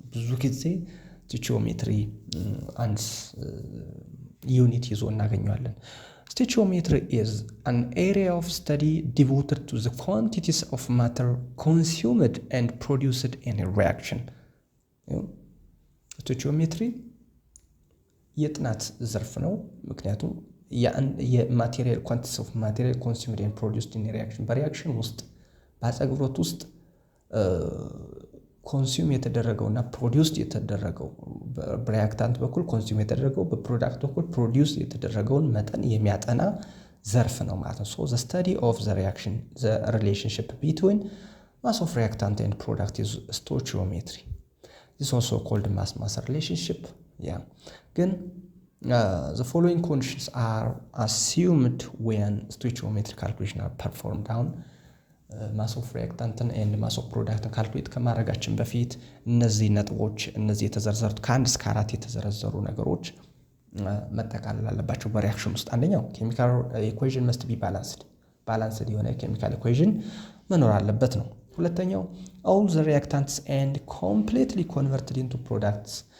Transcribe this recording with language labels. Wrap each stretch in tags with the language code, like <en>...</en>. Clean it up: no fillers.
<en>ብዙ ጊዜ stoichiometry</en> <am>አንድ ዩኒት ይዞ እናገኘዋለን።</am> <en>stoichiometry is an area of study devoted to the quantities of matter consumed and produced in a reaction.</en> <am>stoichiometry የጥናት ዘርፍ ነው። ምክንያቱም የማቴሪያል ኳንቲቲስ ኦፍ ማቴሪያል ኮንሱምድ ኤንድ ፕሮዲውስድ ኢን ሪአክሽን በሪአክሽን ውስጥ በአጸግብሮት ውስጥ ኮንሱም የተደረገውና ፕሮዲውስድ የተደረገው በሪአክታንት በኩል ኮንሱም የተደረገው በፕሮዳክት በኩል ፕሮዲውስ የተደረገውን መጠን የሚያጠና ዘርፍ ነው ማለት ነው።</am> <en>so the study of the reaction the relationship between mass of reactant and product is stoichiometry. this is also called mass relationship. yeah ግን the following conditions are assumed when stoichiometric calculation are performed.</en> <am>down mass of reactant and mass of product calculate ከማድረጋችን በፊት እነዚህ ነጥቦች እነዚህ የተዘረዘሩት ከ1 እስከ 4 የተዘረዘሩ ነገሮች መጠቃለል አለባቸው በሪአክሽን ውስጥ። አንደኛው</am> <en>chemical equation must be balanced</en> <am>የሆነ chemical equation መኖር አለበት ነው። ሁለተኛው</am> <en>all the reactants and completely converted into products.</en>